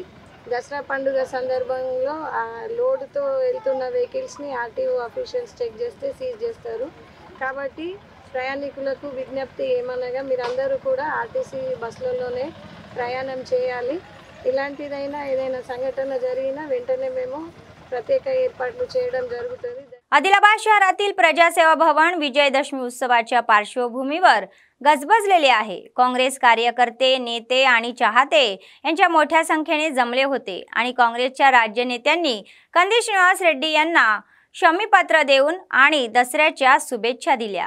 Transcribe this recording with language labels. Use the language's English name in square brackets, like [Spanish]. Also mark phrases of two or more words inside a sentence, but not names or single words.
[Telugu] దసరా పండుగ సందర్భంలో ఆ లోడ్తో వెళ్తున్న వెహికల్స్ని [English] RTO officials [Telugu] చెక్ చేస్తే సీజ్ చేస్తారు. కాబట్టి ప్రయాణికులకు విజ్ఞప్తి ఏమనగా మీరందరూ కూడా ఆర్టీసీ బస్సులలోనే ప్రయాణం చేయాలి. ఇలాంటిదైనా ఏదైనా సంఘటన జరిగినా వెంటనే మేము प्रत्येक ఏర్పాట్లు చేయడం జరుగుతుంది. [Marathi] आदिलाबाद शहरातील प्रजासेवा भवन विजयदशमी उत्सवाच्या पार्श्वभूमीवर गजबजलेले आहे. काँग्रेस कार्यकर्ते, नेते आणि चाहते यांच्या मोठ्या संख्येने जमले होते आणि काँग्रेसच्या राज्य नेत्यांनी कंदी श्रीनिवास रेड्डी यांना क्षमीपत्र देऊन आणि दसऱ्याच्या शुभेच्छा दिल्या.